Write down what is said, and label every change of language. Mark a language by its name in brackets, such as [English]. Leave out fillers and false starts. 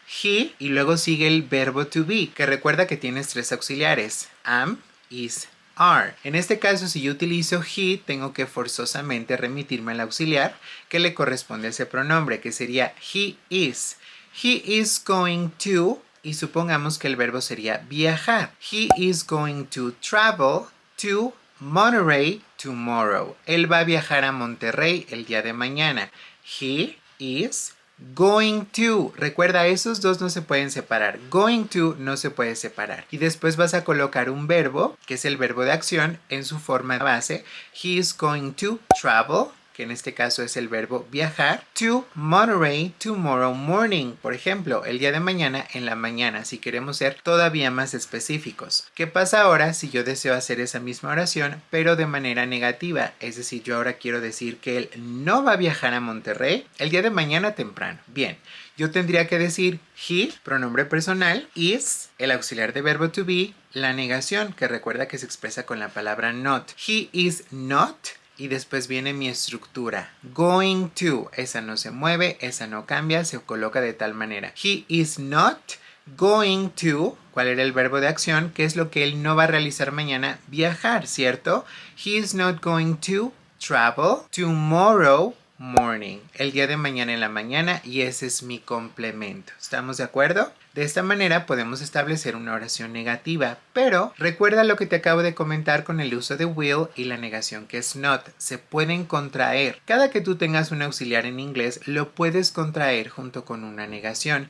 [Spanish] He, y luego sigue el verbo to be, que recuerda que tienes tres auxiliares. Am, is, are. En este caso, si yo utilizo he, tengo que forzosamente remitirme al auxiliar que le corresponde a ese pronombre, que sería he is. He is going to, y supongamos que el verbo sería viajar. [English] He is going to travel to Monterrey tomorrow. [Spanish] Él va a viajar a Monterrey el día de mañana. [English] He is going to. [Spanish] Recuerda, esos dos no se pueden separar. Going to no se puede separar. Y después vas a colocar un verbo, que es el verbo de acción, en su forma base. [English] He is going to travel, [Spanish] que en este caso es el verbo viajar, [English] to Monterrey tomorrow morning. [Spanish] Por ejemplo, el día de mañana en la mañana, si queremos ser todavía más específicos. ¿Qué pasa ahora si yo deseo hacer esa misma oración, pero de manera negativa? Es decir, yo ahora quiero decir que él no va a viajar a Monterrey el día de mañana temprano. Bien, yo tendría que decir he, pronombre personal, is, el auxiliar de verbo to be, la negación, que recuerda que se expresa con la palabra not. [English] He is not. [Spanish] Y después viene mi estructura. Going to. Esa no se mueve, esa no cambia, se coloca de tal manera. [English] He is not going to. [Spanish] ¿Cuál era el verbo de acción? ¿Qué es lo que él no va a realizar mañana? Viajar, ¿cierto? [English] He is not going to travel tomorrow morning. [Spanish] El día de mañana en la mañana, y ese es mi complemento. ¿Estamos de acuerdo? De esta manera podemos establecer una oración negativa, pero recuerda lo que te acabo de comentar con el uso de will y la negación que es not. Se pueden contraer. Cada que tú tengas un auxiliar en inglés, lo puedes contraer junto con una negación.